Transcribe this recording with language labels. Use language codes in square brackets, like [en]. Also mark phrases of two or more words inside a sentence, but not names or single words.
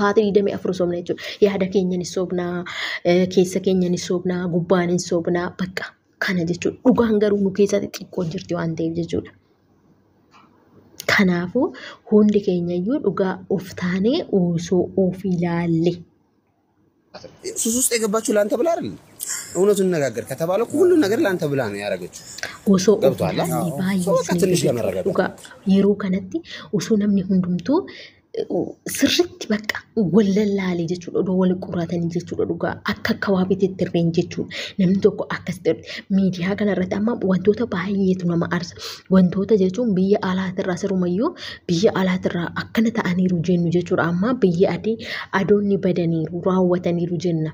[om] Sa'aatii 24 sobna jechuudha. Yaada keenya ni sobnaa, keessa keenya ni sobnaa, gubbaan ni sobnaa bakka kana jechuudha. Dhugaan garuu nu keessatti xiqqoo jirti waan ta'eef jechuudha. Kanaafuu hundi keenyayyuu dhugaa of taanee osoo of ilaalle. [am] ሱስ ውስጥ የገባችሁ ላንተ ብላ አይደል? እውነቱን ነጋገር ከተባለ ሁሉ ነገር ላንተ ብላ ነው ያረጋችሁ። [om] osoo [am] ገብቷል? ትንሽ ለመረጋጋት [om] dhugaa yeroo kanatti osoo namni hundumtuu sirriitti bakka wallallaalee jechuudha odoo wal qoratanii jechuudha dhugaa akka kawaabiitti irreen jechuudha namni tokko akkasitti miidiyaa kanarratti amma wantoota baay'eetu nama aarsa wantoota jechuun biyya alaatirraa sirumayyuu biyya alaatirraa akkana ta'aniiru jennu jechuudha amma biyya adoonni badaniiru raawwataniiru jenna.